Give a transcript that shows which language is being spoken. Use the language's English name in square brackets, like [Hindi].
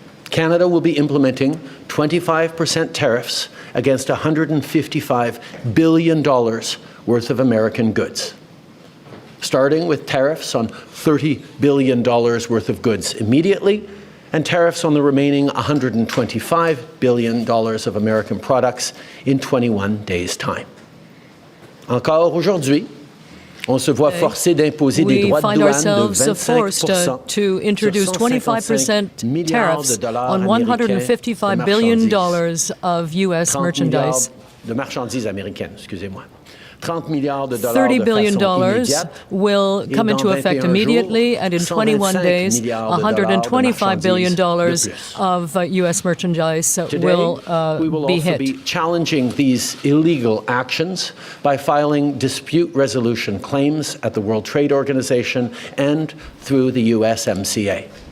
[English] Canada will be implementing 25% tariffs against $155 billion worth of American goods, starting with tariffs on $30 billion worth of goods immediately, and tariffs on the remaining $125 billion of American products in 21 days' time. [French] Encore aujourd'hui, on se voit forcé d'imposer des droits de douane de 25% [English] to introduce 25% tariffs on $155 billion of U.S. merchandise. [French] De marchandises américaines, excusez-moi. [English] $30 billion will come into effect immediately, and in 21 days, $125 billion of U.S. merchandise will be hit. We will also be challenging these illegal actions by filing dispute resolution claims at the World Trade Organization and through the USMCA.